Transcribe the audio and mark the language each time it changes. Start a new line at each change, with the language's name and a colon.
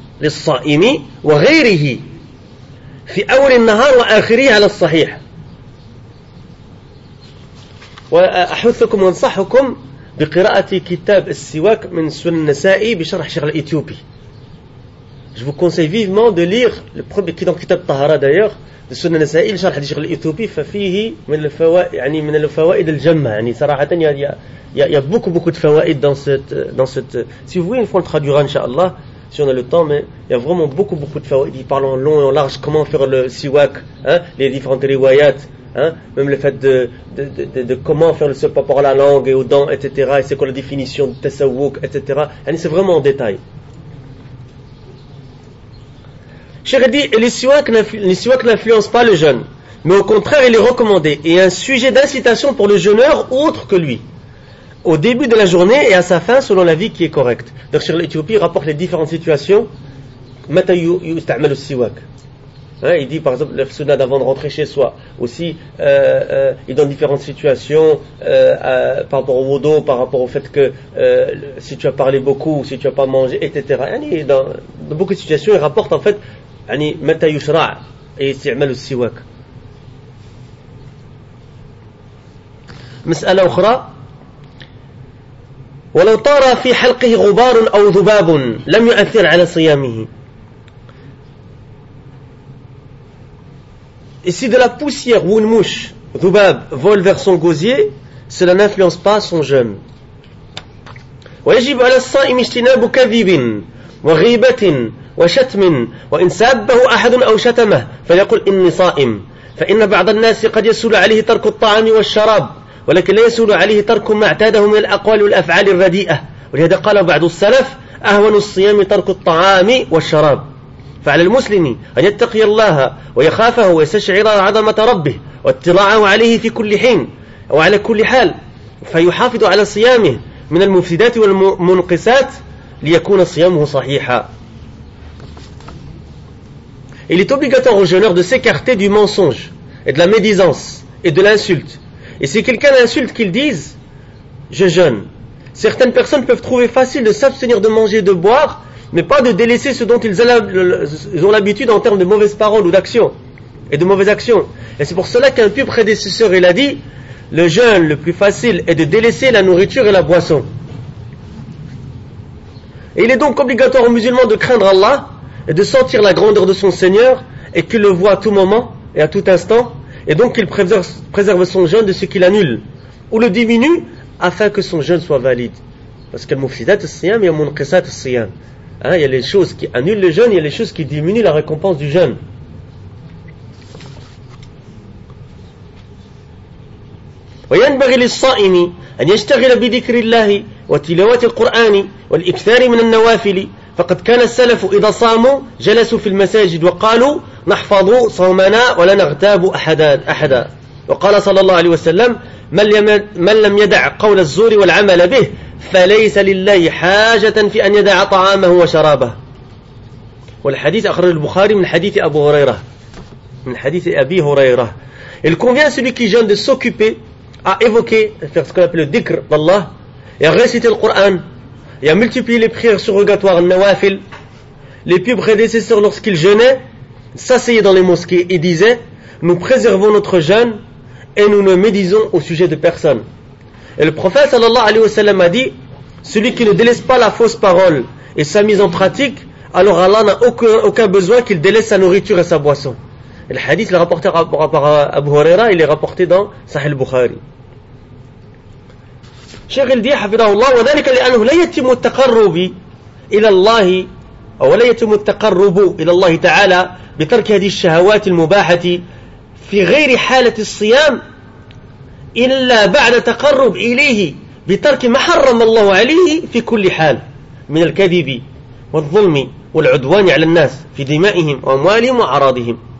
Arabic: للصائم وغيره في أول النهار وآخره على الصحيح. وأحثكم وأنصحكم بقراءة كتاب السواك من سنن النسائي بشرح شيخ الإثيوبي.
French: Je vous conseille vivement de lire le premier qui dans كتاب الطهارة d'ailleurs de سنن النسائي بشرح شيخ الإثيوبي.
Arabic: ففيه من الفوائد, يعني من الفوائد الجمة, يعني صراحة
French: il y a beaucoup beaucoup de فوائد dans cette si vous voulez une fois on le traduira inshallah si on a le temps, mais il y a vraiment beaucoup, beaucoup de fawaïd. Il parle en long et en large, comment faire le siwak, hein, les différentes riwayat, hein, même le fait de comment faire le siwak par la langue et aux dents, etc. Et c'est quoi la définition de tasawuk, etc. Et c'est vraiment en détail. Cheikh dit, les siwak n'influencent pas le jeûne, mais au contraire, il est recommandé et un sujet d'incitation pour le jeûneur autre que lui. Au début de la journée et à sa fin, selon la vie qui est correcte. Donc, sur l'Éthiopie, il rapporte les différentes situations. Il dit, par exemple, le sunnah d'avant de rentrer chez soi. Aussi, il donne différentes situations par rapport au wudu, par rapport au fait que si tu as parlé beaucoup, si tu n'as pas mangé, etc. Dans beaucoup de situations, il rapporte en fait,
Arabic: ولو طار في حلقه غبار أو ذباب لم يؤثر على صيامه.
French: Et si de la poussière ou une mouche, ذباب, vole vers son gosier, cela n'influence pas son jeûne.
Arabic: ويجب على الصائم اجتناب كذب وغيبة وشتم وإن سابه أحد أو شتمه فليقول إني صائم. فإن بعض الناس قد يسول عليه ترك الطعام والشراب. ولكن لا يسول عليه ترك ما اعتاده من الأقوال والأفعال الرديئة ولهذا قال بعض السلف أهون الصيام ترك الطعام والشراب فعلى المسلم أن يتقي الله ويخافه ويستشعر عظمة ربه واطلاعه عليه في كل حين وعلى كل حال فيحافظ على صيامه من المفسدات والمنقصات ليكون صيامه صحيحا.
French: Il est obligatoire au jeûneur de s'écarter du mensonge et de la médisance et de l'insulte. Et si quelqu'un insulte, qu'il dise « Je jeûne ». Certaines personnes peuvent trouver facile de s'abstenir de manger et de boire, mais pas de délaisser ce dont ils ont l'habitude en termes de mauvaises paroles ou d'actions et de mauvaises actions. Et c'est pour cela qu'un pieux prédécesseur, il a dit « Le jeûne le plus facile est de délaisser la nourriture et la boisson ». Et il est donc obligatoire aux musulmans de craindre Allah et de sentir la grandeur de son Seigneur, et qu'il le voit à tout moment et à tout instant, et donc qu'il préserve son jeûne de ce qu'il annule ou le diminue afin que son jeûne soit valide. Parce qu'il
Arabic: mufsidat as-siyam wa munqisat as-siyam.
French: Hein, il y a les choses qui annulent le jeûne, il y a les choses qui diminuent la récompense du jeûne.
Arabic: وينبغي للصائم ان يشتغل بذكر الله وتلاوه القران والاكثار من النوافل. فقد كان السلف إذا صاموا جلسوا في المساجد وقالوا نحفظ صومنا ولا نغتاب أحدا. وقال صلى الله عليه وسلم من لم يدع قول الزور والعمل به فليس لله حاجة في أن يدع طعامه وشرابه. والحديث أخرج البخاري من حديث أبو هريرة من حديث أبي هريرة.
French: Il convient celui qui vient de s'occuper à évoquer ce qu'on appelle le dhikr d'Allah et à réciter le Coran. Il a multiplié les prières surrogatoires, nawafil. Les pieux prédécesseurs, lorsqu'ils jeûnaient, s'asseyaient dans les mosquées et disaient « Nous préservons notre jeûne et nous ne médisons au sujet de personne. » Et le prophète sallallahu alayhi wa sallam a dit « Celui qui ne délaisse pas la fausse parole et sa mise en pratique, alors Allah n'a aucun besoin qu'il délaisse sa nourriture et sa boisson. » Et le hadith, le rapporté par Abu Huraira, il est rapporté dans Sahih Bukhari.
Arabic: شيخ الدين حفظه الله وذلك لأنه لا يتم التقرب إلى الله أو لا يتم التقرب إلى الله تعالى بترك هذه الشهوات المباحة في غير حالة الصيام إلا بعد تقرب إليه بترك ما حرم الله عليه في كل حال من الكذب والظلم والعدوان على الناس في دمائهم وأموالهم وأعراضهم.